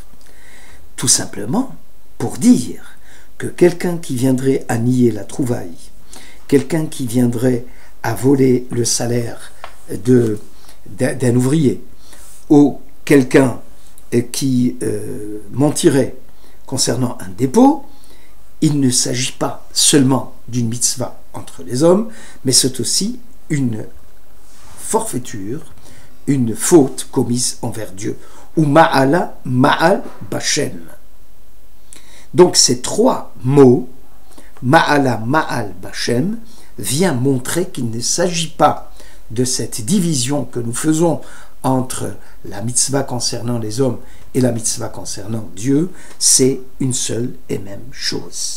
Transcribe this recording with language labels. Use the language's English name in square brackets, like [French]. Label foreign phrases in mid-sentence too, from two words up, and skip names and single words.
[French] Tout simplement pour dire que quelqu'un qui viendrait à nier la trouvaille, quelqu'un qui viendrait à voler le salaire d'un ouvrier, ou quelqu'un qui mentirait concernant un dépôt, il ne s'agit pas seulement d'une mitzvah entre les hommes, mais c'est aussi une forfaiture, une faute commise envers Dieu. [Hebrew] ומעלה מעל בכם. [French] Donc ces trois mots, [Hebrew] מעלה, מעל, בכם, [French] vient montrer qu'il ne s'agit pas de cette division que nous faisons entre la mitzvah concernant les hommes et la mitzvah concernant Dieu, c'est une seule et même chose.